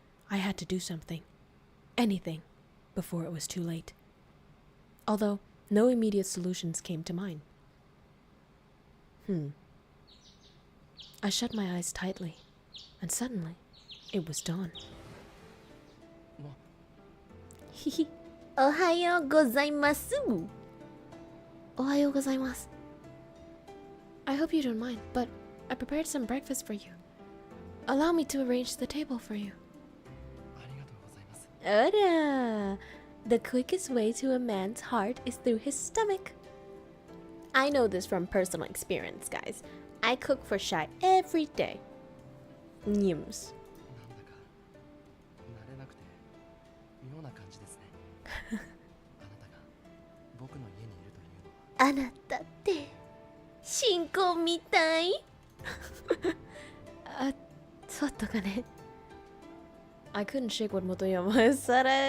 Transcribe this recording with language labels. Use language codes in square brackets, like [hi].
[en] I had to do something, anything, before it was too late. Although, no immediate solutions came to mind. I shut my eyes tightly, and suddenly, it was dawn. [ja] ひひ、おはようございます。おはようございます。 [en] I hope you don't mind, but I prepared some breakfast for you. Allow me to arrange the table for you. [ja] ありがとうございます。 [en] あら、the quickest way to a man's heart is through his stomach. I know this from personal experience, guys. I cook for Shy every day. Nyms. [ja] なんだか慣れなくて妙な感じですね。あなたが僕の家にいるというのは。あなたって新婚みたい。あ、そうとかね。 [en] I couldn't shake what Motoyama said.